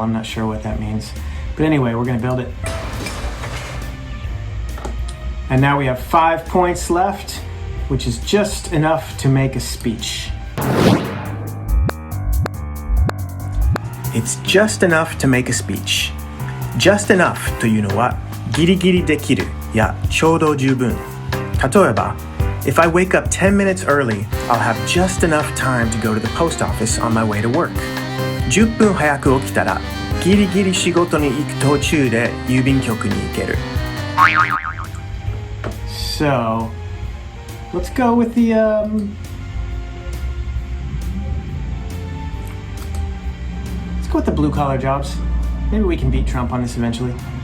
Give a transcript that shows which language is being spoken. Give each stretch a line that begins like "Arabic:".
English: I'm not sure what that means. But anyway, we're going to build it. And now we have 5 points left, which is just enough to make a speech. It's just enough to make a speech. Just enough
Japanese: というのはギリギリできるやちょうど十分。例えば、
English: If I wake up 10 minutes early, I'll have just enough time to go to the post office on my way to work.
Japanese: 10分早く起きたらギリギリ仕事に行く途中で郵便局に行ける。
English: So, let's go with the let's go with the blue collar jobs. Maybe we can beat Trump on this eventually.